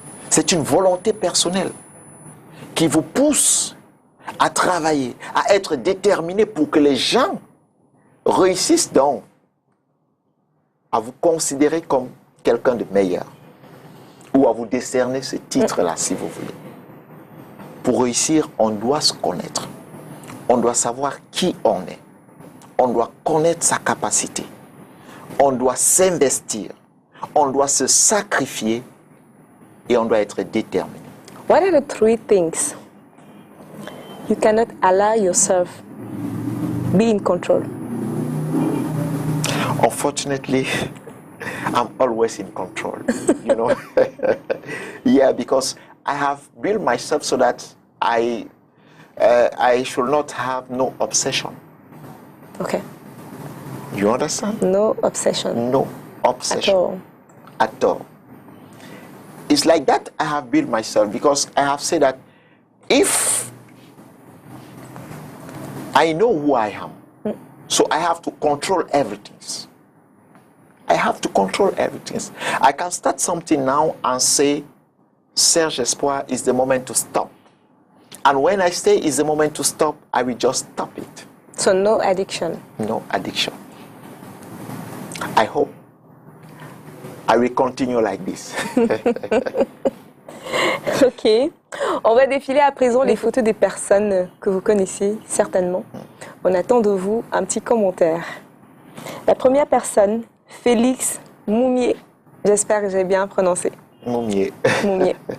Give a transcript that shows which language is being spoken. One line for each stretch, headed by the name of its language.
French: C'est une volonté personnelle qui vous pousse à travailler, à être déterminé pour que les gens réussissent donc à vous considérer comme quelqu'un de meilleur ou à vous décerner ce titre-là si vous voulez. Pour réussir, on doit se connaître. On doit savoir qui on est. On doit connaître sa capacité. On doit s'investir. On doit se sacrifier et on doit être déterminé.
English: What are the 3 things you cannot allow yourself be in control? Unfortunately, I'm always in control, you know. Yeah, because I have built myself so that I should not have no obsession. Okay. You understand? No obsession. No obsession. At all. It's like that I have built myself because I have said that if I know who I am, so I have to control everything. I have to control everything. I can start something now and say, Serge Espoir, is the moment to stop. And when I say it's the moment to stop, I will just stop it. So no addiction. No addiction. I hope I will continue like this. Ok.
French: On va défiler à présent les photos des personnes que vous connaissez certainement. On attend de vous un petit commentaire. La première personne, Félix Moumié. J'espère que j'ai bien prononcé. Moumié. Moumié.